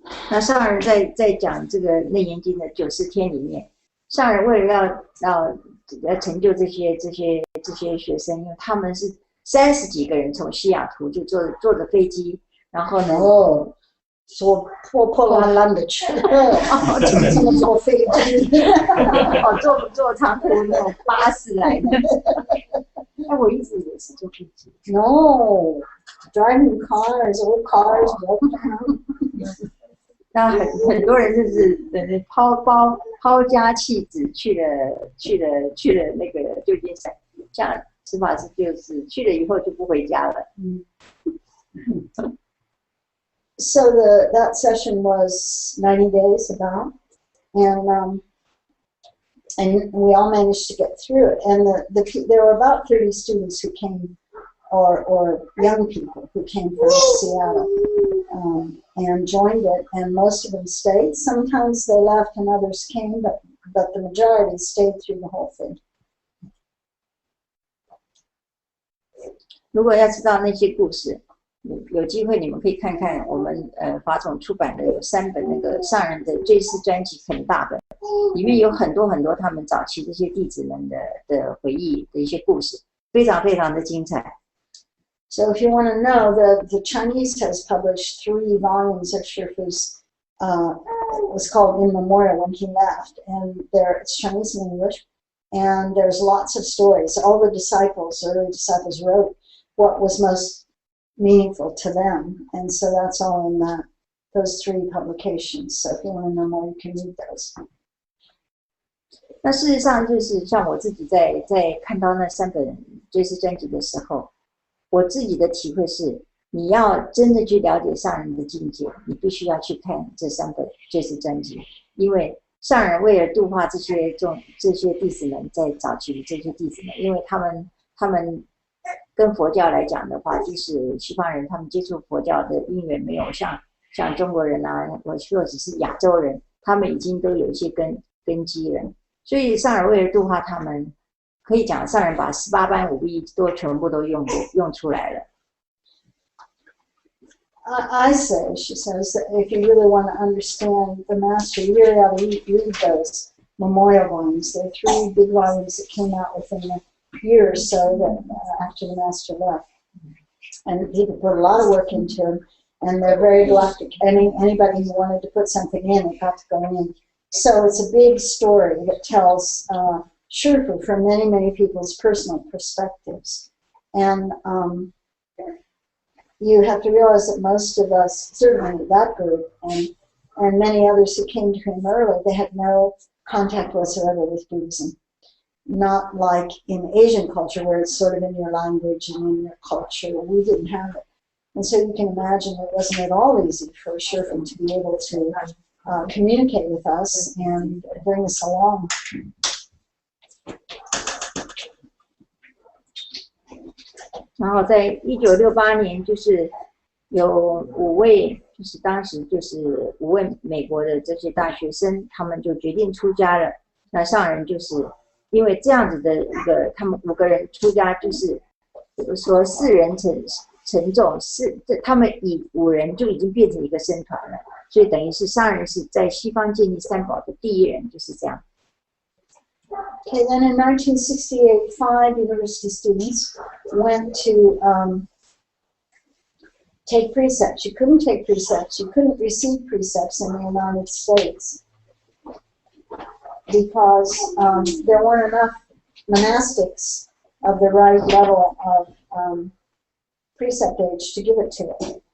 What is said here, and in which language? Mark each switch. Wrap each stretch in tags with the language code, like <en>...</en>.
<zh>那上人在讲这个《楞严经》的90天里面，上人为了要成就这些学生，因为他们是30几个人从西雅图就坐着飞机，然后呢，坐破烂烂的去，怎么坐飞机？坐长途那种巴士来的。哎，我一直以为是坐飞机。</zh> <en>No, driving cars, old cars, broken down.</en> <zh>那很多人就是抛家弃子去了那个旧金山，像司法师就是去了以后就不回家了。</zh> <en>So that session was 90 days about, and we all managed to get through it. And there were about 30 students who came, or young people who came from Seattle. And joined it, and most of them stayed. Sometimes they left and others came, but the majority stayed through the whole thing.</en> <zh>如果要知道那些故事，有机会你们可以看看我们法总出版的有3本那个上人的追思专辑很大本，里面有很多他们早期这些弟子们的回忆的一些故事，非常的精彩。</zh> <en>So if you want to know, the Chinese has published 3 volumes of Shifu's, it was called In Memoriam when he left, and it's Chinese and English, and there's lots of stories. All the early disciples wrote what was most meaningful to them, and so that's all in those 3 publications. So if you want to know more, you can read those.</en> <zh>那事实上就是像我自己在看到那3本追思专辑的时候，我自己的体会是，你要真的去了解上人的境界，你必须要去看这3本追思专辑，因为上人为了度化这些弟子们，在早期的这些弟子们，因为他们跟佛教来讲的话，就是西方人他们接触佛教的因缘没有像中国人啊，或者是亚洲人，他们已经都有一些根基了，所以上人为了度化他们。可以讲，上人把18般武艺都全部都用出来了。</zh> <en>I say, she says, that if you really want to understand the master, you really ought to read those memorial volumes. There are 3 big volumes that came out within a year or so that after the master left, and people put a lot of work into them. And they're very galactic. Anybody who wanted to put something in, it got to go in. So it's a big story that tells. Shifu from many people's personal perspectives. And you have to realize that most of us, certainly that group, and many others who came to him early, they had no contact whatsoever with Buddhism. Not like in Asian culture where it's sort of in your language and in your culture. We didn't have it. And so you can imagine it wasn't at all easy for Shifu to be able to communicate with us and bring us along.</en> <zh>然后在1968年，就是有5位，就是当时就是5位美国的这些大学生，他们就决定出家了。那上人就是因为这样子的一个，他们5个人出家，就是说4人成众，他们以5人就已经变成一个僧团了，所以等于是上人是在西方建立三宝的第一人，就是这样。</zh> <en>Okay, then in 1968, 5 university students went to take precepts. You couldn't take precepts. You couldn't receive precepts in the United States because there weren't enough monastics of the right level of precept age to give it to it.</en>